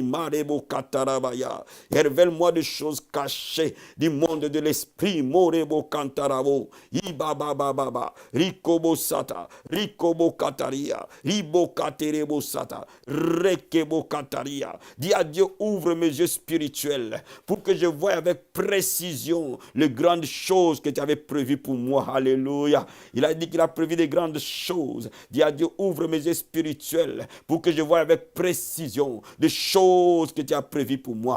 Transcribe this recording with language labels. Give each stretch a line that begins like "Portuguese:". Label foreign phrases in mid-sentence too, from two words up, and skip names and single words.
French: Marebo katarabaya. Révèle-moi des choses cachées du monde de l'esprit. Morebo kantarabo. Ibabababa. Rikobo sata. Rikobo kataria. Ribo katerebo sata. Rekebo kataria. Dis à Dieu, ouvre mes yeux spirituels pour que je voie avec précision les grandes choses que tu avais prévues pour moi. Alléluia. Il a dit qu'il a prévu des grandes choses. Dis à Dieu, ouvre mes yeux spirituels pour que je voie avec précision des choses que tu as prévues prévu pour moi.